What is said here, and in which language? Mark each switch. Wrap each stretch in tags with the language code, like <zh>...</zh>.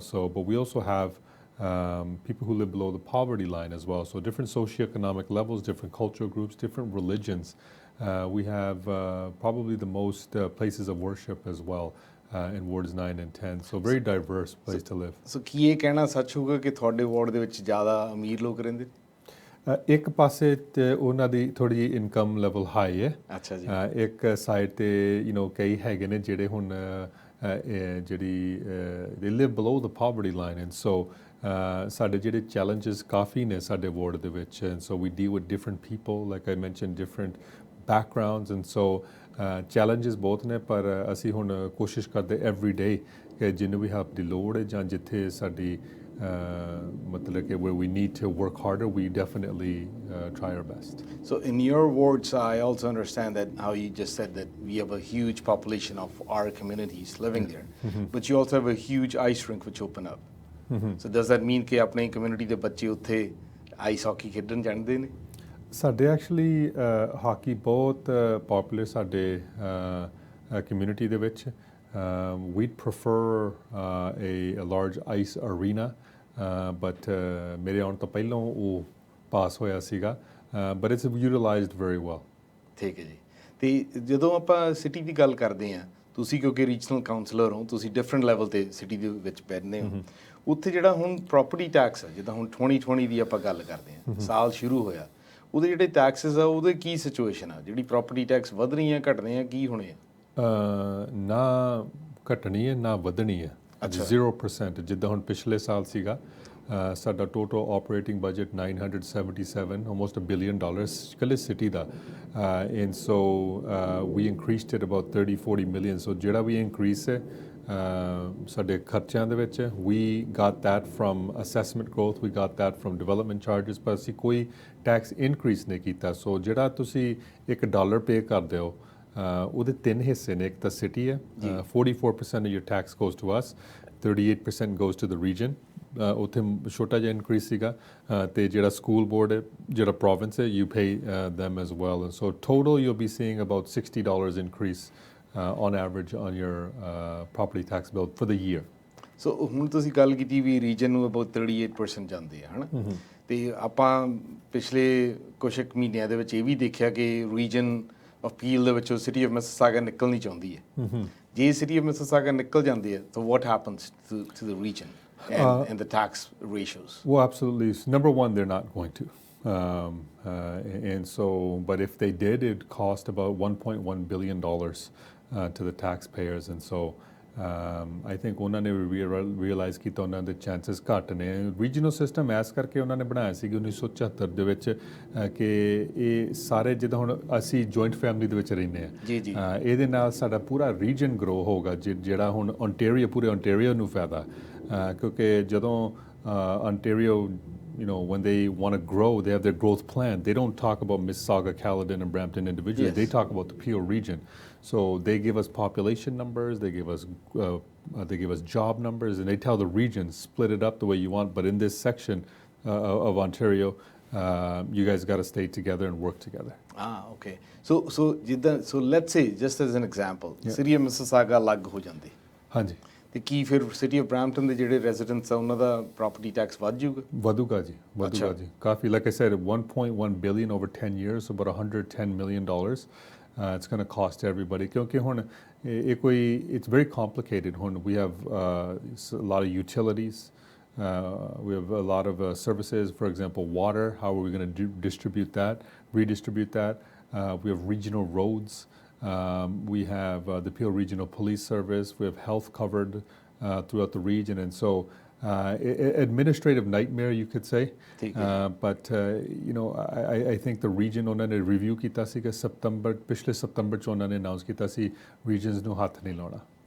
<en>So, but we also have people who live below the poverty line as well. So different socioeconomic levels, different cultural groups, different religions. We have probably the most places of worship as well in wards 9 and 10. So very diverse place to live.</en> <pa>So ਕੀ ਇਹ ਕਹਿਣਾ ਸੱਚ ਹੋਊਗਾ ਕਿ ਤੁਹਾਡੇ ward ਦੇ ਵਿੱਚ ਜ਼ਿਆਦਾ ਅਮੀਰ ਲੋਕ ਰਹਿੰਦੇ? ਇੱਕ ਪਾਸੇ ਤੇ ਉਹਨਾਂ ਦੀ ਥੋੜੀ ਇਨਕਮ ਲੈਵਲ ਹਾਈ ਹੈ। ਅੱਛਾ ਜੀ। ਇੱਕ ਸਾਈਡ ਤੇ ਕਈ ਹੈਗੇ ਨੇ ਜਿਹੜੇ ਹੁਣ ਜਿਹੜੀ</pa> <en>they live below the poverty line, and so ਸਾਡੇ ਜਿਹੜੇ challenges ਕਾਫੀ ਨੇ ਸਾਡੇ ਵਾਰਡ ਦੇ ਵਿੱਚ, and so we deal with different people, like I mentioned, different backgrounds, and so challenges</en> <pa>ਬਹੁਤ ਨੇ, ਪਰ ਅਸੀਂ ਹੁਣ ਕੋਸ਼ਿਸ਼ ਕਰਦੇ</pa> <en>every day ਕਿ ਜਿਹਨੂੰ ਵੀ help</en> <pa>ਦੀ ਲੋੜ ਹੈ ਜਾਂ ਜਿੱਥੇ ਸਾਡੀ ਮਤਲਬ ਕਿ</pa> <en>where we need to work harder, we definitely try our best. So in your wards, I also understand that how you just said that we have a huge population of our communities living there, but you also have a huge ice rink which open up. So does that mean</en> <pa>ਕਿ ਆਪਣੀ community ਦੇ ਬੱਚੇ ਉੱਥੇ ice hockey ਖੇਡਣ ਜਾਂਦੇ ਨੇ? ਸਾਡੇ actually hockey ਬਹੁਤ ਪੋਪੂਲਰ ਸਾਡੇ ਕਮਿਊਨਿਟੀ ਦੇ ਵਿੱਚ।</pa> <en>we'd prefer a large ice arena, but</en> <pa>ਮੇਰੇ ਆਉਣ ਤੋਂ ਪਹਿਲਾਂ ਉਹ ਪਾਸ ਹੋਇਆ ਸੀਗਾ,</pa> <en>but it's utilized very well.</en> <pa>ਠੀਕ ਹੈ ਜੀ। ਤੇ ਜਦੋਂ ਆਪਾਂ ਸਿਟੀ ਦੀ ਗੱਲ ਕਰਦੇ ਹਾਂ, ਤੁਸੀਂ ਕਿਉਂਕਿ ਰੀਜਨਲ ਕਾਉਂਸਲਰ ਹੋ, ਤੁਸੀਂ ਡਿਫਰੈਂਟ ਲੈਵਲ ਤੇ ਸਿਟੀ ਦੇ ਵਿੱਚ ਬੈਠਦੇ ਹੋ, ਉੱਥੇ ਜਿਹੜਾ ਹੁਣ ਪ੍ਰੋਪਰਟੀ ਟੈਕਸ ਹੈ, ਜਿੱਦਾਂ ਹੁਣ 2020 ਦੀ ਆਪਾਂ ਗੱਲ ਕਰਦੇ ਹਾਂ, ਸਾਲ ਸ਼ੁਰੂ ਹੋਇਆ, ਉਹਦੇ ਜਿਹੜੇ ਟੈਕਸਿਸ ਆ ਉਹਦੇ ਕੀ ਸਿਚੁਏਸ਼ਨ ਆ? ਜਿਹੜੀ ਪ੍ਰੋਪਰਟੀ ਟੈਕਸ ਵਧ ਰਹੀ ਆ, ਘਟ ਰਹੀਆਂ, ਕੀ ਹੋਣੇ ਆ? ਨਾ ਘਟਣੀ ਹੈ ਨਾ ਵਧਣੀ ਹੈ। 0%। ਜਿੱਦਾਂ ਹੁਣ ਪਿਛਲੇ ਸਾਲ ਸੀਗਾ ਸਾਡਾ total operating budget 977, almost $1 billion ਇਕੱਲੇ city ਦਾ,</pa> <en>and so we increased it about 30-40 million.</en> <pa>So ਜਿਹੜਾ ਵੀ increase ਹੈ ਸਾਡੇ ਖਰਚਿਆਂ ਦੇ ਵਿੱਚ,</pa> <en>we got that from assessment growth, we got that from development charges,</en> <pa>ਪਰ ਅਸੀਂ ਕੋਈ ਟੈਕਸ ਇਨਕਰੀਜ਼ ਨਹੀਂ ਕੀਤਾ। ਸੋ ਜਿਹੜਾ ਤੁਸੀਂ $1 ਪੇ ਕਰਦੇ ਹੋ ਉਹਦੇ 3 ਹਿੱਸੇ ਨੇ। ਇੱਕ ਤਾਂ ਸਿਟੀ ਹੈ,</pa> <en>44% of your tax goes to us, 38% goes to the region,</en> <pa>ਉੱਥੇ ਛੋਟਾ ਜਿਹਾ ਇਨਕਰੀਜ਼ ਸੀਗਾ, ਤੇ ਜਿਹੜਾ ਸਕੂਲ ਬੋਰਡ ਹੈ, ਜਿਹੜਾ ਪ੍ਰੋਵਿੰਸ ਹੈ,</pa> <en>you pay them as well, and so total you'll be seeing about $60 increase on average on your property tax bill for the year.</en> <pa>So ਹੁਣ ਤੁਸੀਂ ਗੱਲ ਕੀਤੀ ਵੀ ਰੀਜਨ ਨੂੰ about 38% ਜਾਂਦੇ ਆ, ਹੈ ਨਾ? ਤੇ ਆਪਾਂ ਪਿਛਲੇ ਕੁਛ ਕੁ ਮਹੀਨਿਆਂ ਦੇ ਵਿੱਚ ਇਹ ਵੀ ਦੇਖਿਆ ਕਿ ਰੀਜਨ ਅਪੀਲ ਦੇ ਵਿੱਚੋਂ ਸਿਟੀ ਆਫ ਮਿਸਿਸਾਗਾ ਨਿਕਲਣੀ ਚਾਹੁੰਦੀ ਹੈ। ਜੇ ਸਿਟੀ ਆਫ ਮਿਸਿਸਾਗਾ ਨਿਕਲ ਜਾਂਦੀ ਹੈ ਤਾਂ</pa> <en>what happens to the region and the tax ratios? Well, absolutely. Number one, they're not going to. And so, but if they did, it'd cost about $1.1 billion to the taxpayers, and so I think ਉਹਨਾਂ ਨੇ realize ਕੀਤਾ</en> <pa>ਉਹਨਾਂ ਦੇ chances ਘੱਟ ਨੇ। Regional system S ਕਰਕੇ ਉਹਨਾਂ ਨੇ ਬਣਾਇਆ ਸੀ 1974 ਦੇ ਵਿੱਚ ਕਿ ਇਹ ਸਾਰੇ ਜਿੱਦਾਂ ਹੁਣ ਅਸੀਂ ਜੁਆਇੰਟ ਫੈਮਿਲੀ ਦੇ ਵਿੱਚ ਰਹਿੰਦੇ ਹਾਂ, ਇਹਦੇ ਨਾਲ ਸਾਡਾ ਪੂਰਾ ਰੀਜਨ ਗਰੋ ਹੋਗਾ, ਜਿਹੜਾ ਹੁਣ ਓਨਟਾਰੀਓ, ਪੂਰੇ ਓਨਟਾਰੀਓ ਨੂੰ ਫਾਇਦਾ, ਕਿਉਂਕਿ ਜਦੋਂ Ontario</pa> <en>when they want to grow, they have their growth plan. They don't talk about Mississauga, Caledon, and Brampton individually. They talk about the Peel region. So they give us population numbers, they give us job numbers, and they tell the region split it up the way you want. But in this section of Ontario, you guys got to stay together and work together. Okay. So let's say, just as an example, City of Mississauga ਲੱਗ ਹੋ ਜਾਂਦੀ</en> <pa>ਹਾਂਜੀ ਤੇ ਕੀ ਫਿਰ city of Brampton ਦੇ ਜਿਹੜੇ residents ਆ ਉਹਨਾਂ ਦਾ ਪ੍ਰੋਪਰਟੀ ਟੈਕਸ ਵੱਧ ਜਾਊਗਾ? ਵਧੂਗਾ ਜੀ ਕਾਫੀ</pa> <en>like I said 1.1 billion over 10 years, about 110 million dollars. It's going to cost everybody</en> <pa>ਕਿਉਂਕਿ ਹੁਣ ਇਹ ਕੋਈ</pa> <en>it's very complicated. ਹੁਣ we have a lot of utilities. We have a lot of services, for example, water. How are we going to redistribute that? We have regional roads. We have the Peel Regional Police Service. We have health covered throughout the region. And so administrative nightmare, you could say. But, I think the region</en> <pa>ਉਹਨਾਂ ਨੇ review ਕੀਤਾ ਸੀਗਾ ਪਿਛਲੇ ਸਤੰਬਰ 'ਚ ਉਹਨਾਂ ਨੇ announce ਕੀਤਾ ਸੀ regions ਨੂੰ ਹੱਥ ਨਹੀਂ ਲਾਉਣਾ.</pa>